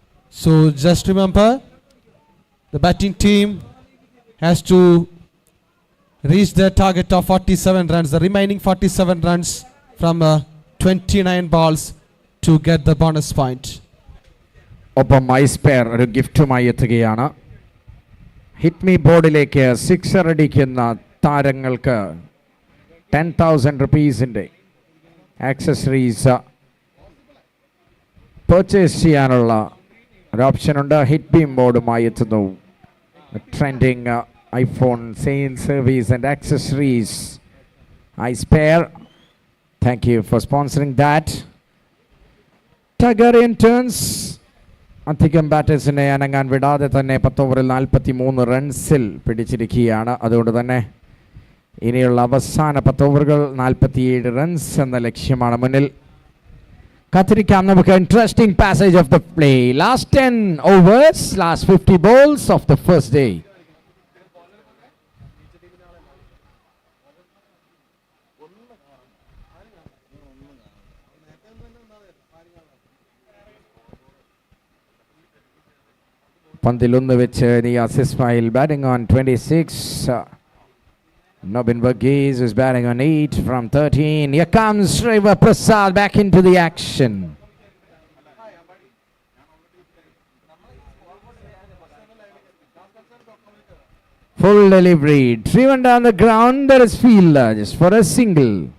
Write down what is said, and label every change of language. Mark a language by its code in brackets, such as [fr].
[en] So just remember, the batting team has to reach their target of 47 runs, the remaining 47 runs from 29 balls to get the bonus point. [ml] ഒപ്പം ice pair ഒരു ഗിഫ്റ്റുമായി എത്തുകയാണ്. Hit me ബോർഡിലേക്ക് sixer അടിക്കുന്ന താരങ്ങൾക്ക് 10,000 റുപ്പീസിൻ്റെ accessories purchase ചെയ്യാനുള്ള ഒരു ഓപ്ഷനുണ്ട്. Hit beam ബോർഡുമായി എത്തുന്നു. [en] Trending iPhone sales service and accessories. Ice Pair, thank you for sponsoring that. [ml] Targaryen Turns, അധികം ബാറ്റേഴ്സിനെ അനങ്ങാൻ വിടാതെ തന്നെ 10 ഓവറിൽ 43 റൺസിൽ പിടിച്ചിരിക്കുകയാണ്. അതുകൊണ്ട് തന്നെ ഇനിയുള്ള അവസാന 10 ഓവറുകൾ 47 റൺസ് എന്ന ലക്ഷ്യമാണ് മുന്നിൽ. കാത്തിരിക്കാം നമുക്ക്. [en] Interesting passage of the play. Last 10 overs, last 50 balls of the first day. [ml] പന്തിലൊന്ന് വെച്ച് Niyas Ismail [en] batting on 26. Nobin Varghese is batting on 8 from 13. Here comes Shiva Prasad back into the action. Full delivery, driven down the ground. There is fielder just for a single.